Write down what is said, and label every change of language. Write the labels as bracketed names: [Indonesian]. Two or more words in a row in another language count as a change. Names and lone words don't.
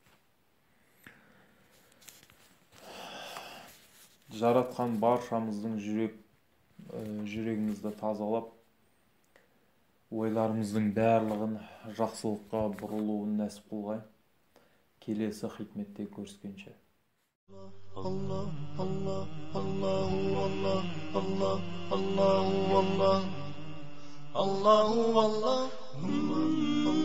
[Kazakh] Жаратқан баршамыздың жүрегімізді тазалап, ойларымыздың барлығын жақсылыққа бұрылуын нәсіп қылғай. Келесі хикметте көріскенше. [Arabic] الله، الله، اللهُ الله، الله، اللهُ الله، اللهُ الله.